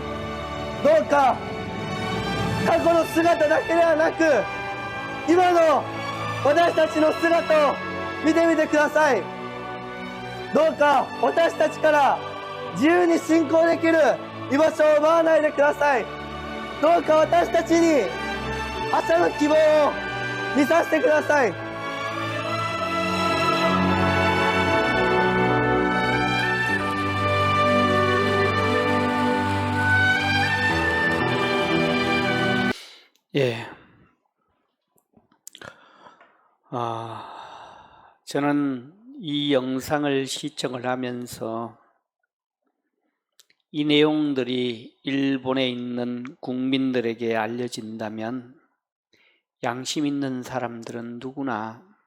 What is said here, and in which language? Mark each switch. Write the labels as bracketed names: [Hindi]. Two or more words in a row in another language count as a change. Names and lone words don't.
[Japanese] どうか過去の姿だけではなく、今の私たちの姿を見てみてください。どうか私たちから自由に信仰できる居場所を奪わないでください。どうか私たちに明日の希望を見させてください。 [Korean] 예. 저는 이 영상을 시청을 하면서 이 내용들이 일본에 있는 국민들에게 알려진다면 양심 있는 사람들은 누구나